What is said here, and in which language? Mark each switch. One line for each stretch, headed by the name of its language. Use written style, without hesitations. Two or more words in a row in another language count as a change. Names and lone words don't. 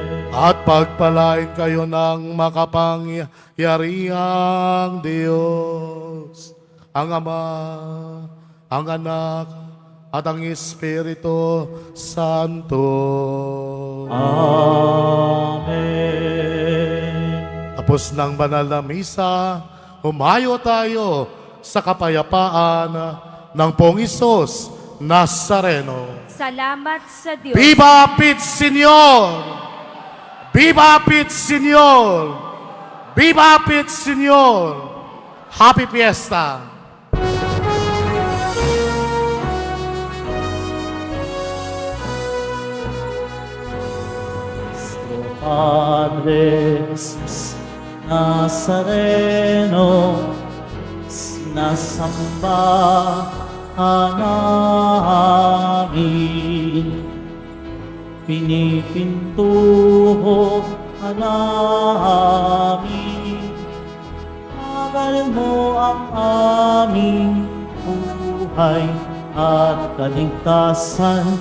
Filipino: At pagpalain kayo ng makapangyarihang Diyos, ang Ama, ang Anak, at ang Espiritu Santo. Amen. Tapos ng banal na misa, humayo tayo sa kapayapaan ng Pong Isos Nazareno. Salamat sa Diyos.
Spanish: Viva Pit Señor! Viva Pit Señor! Viva Pit Señor!
English: Happy Fiesta!
Filipino: Padre Jesus Nazareno, sinasamba namin, pinipintuho namin, magal mo ang aming buhay at kaligtasan.